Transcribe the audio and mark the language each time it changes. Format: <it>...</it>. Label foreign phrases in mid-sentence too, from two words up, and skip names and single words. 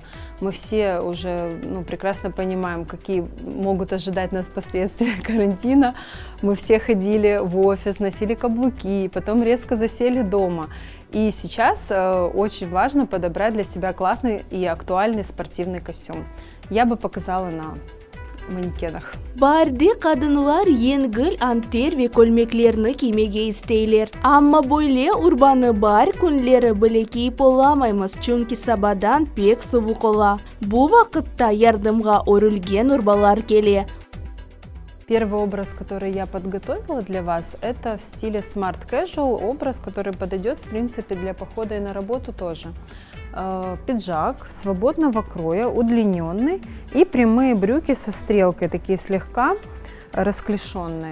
<ru>Мы все уже прекрасно понимаем, какие могут ожидать нас последствия карантина. Мы все ходили в офис, носили каблуки, потом резко засели дома. И сейчас очень важно подобрать для себя классный и актуальный спортивный костюм. Я бы показала на mankenах.</ru> <crh>Baharda kadınlar yengil anter ve kolmeklerini giymege isteyler. Ama böyle urbanı bahar günleri bile giyip olamayız çünkü sabahdan pek soğuk ola. Bu vakitte yardımga örülgen urbalar gele.</crh> <ru>Первый образ, который я подготовила для вас, это в стиле</ru> <en>Smart Casual,</en> <ru>образ, который подойдет, в принципе, для похода и на работу тоже. Пиджак свободного кроя, удлиненный, и прямые брюки со стрелкой, такие слегка расклешенные.</ru>